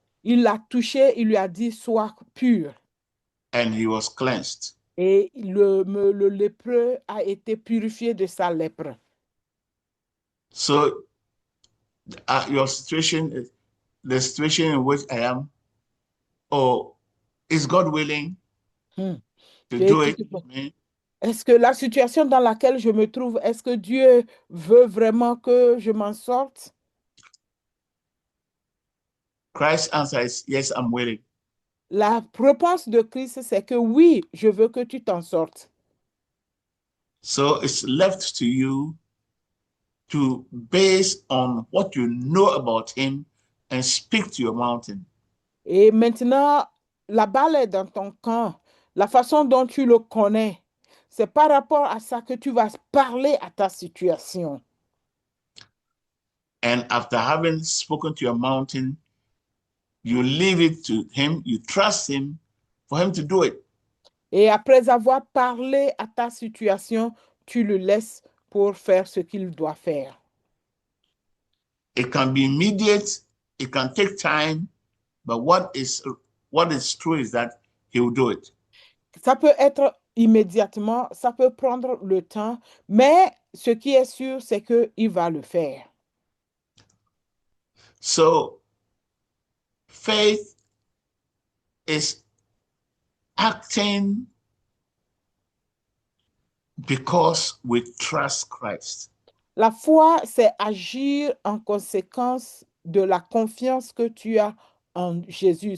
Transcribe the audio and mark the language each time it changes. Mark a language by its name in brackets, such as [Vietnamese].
[French] Il l'a touché, il lui a dit, sois pur. [English] And he was cleansed. [French] Et le lépreux a été purifié de sa lèpre. [English] So your situation, the situation in which I am, is God willing to do it with me? [French] Est-ce que la situation dans laquelle je me trouve, est-ce que Dieu veut vraiment que je m'en sorte? [English] Christ's answer is, yes, I'm willing. [French] La réponse de Christ, c'est que oui, je veux que tu t'en sortes. [English] So it's left to you to base on what you know about him and speak to your mountain. [French] Et maintenant, la balle est dans ton camp. La façon dont tu le connais, c'est par rapport à ça que tu vas parler à ta situation. [English] And after having spoken to your mountain, you leave it to him, you trust him for him to do it. [French] Et après avoir parlé à ta situation, tu le laisses pour faire ce qu'il doit faire. [English] It can be immediate, it can take time, but what is true is that he will do it. [French] Ça peut être immédiatement, ça peut prendre le temps, mais ce qui est sûr, c'est qu'il va le faire. [English] So, faith is acting because we trust Christ. [French] La foi, c'est agir en conséquence de la confiance que tu as en Jésus.